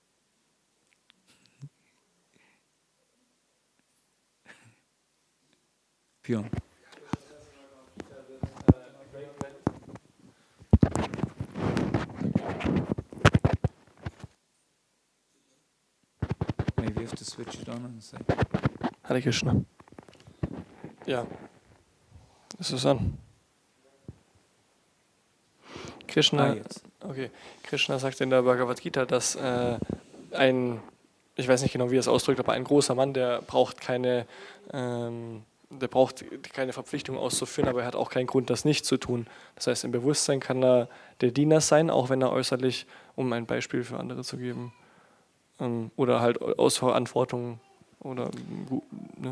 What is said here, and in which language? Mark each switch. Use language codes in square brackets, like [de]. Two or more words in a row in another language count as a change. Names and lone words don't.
[en] Björn. Maybe you have to switch it on and say. [sa] Hare Krishna. [de] Ja, ist es an? Krishna, okay. Krishna sagt in der Bhagavad Gita, dass ich weiß nicht genau, wie er es ausdrückt, aber ein großer Mann, der braucht keine Verpflichtung auszuführen, aber er hat auch keinen Grund, das nicht zu tun. Das heißt, im Bewusstsein kann er der Diener sein, auch wenn er äußerlich, um ein Beispiel für andere zu geben, oder halt aus Verantwortung oder ne,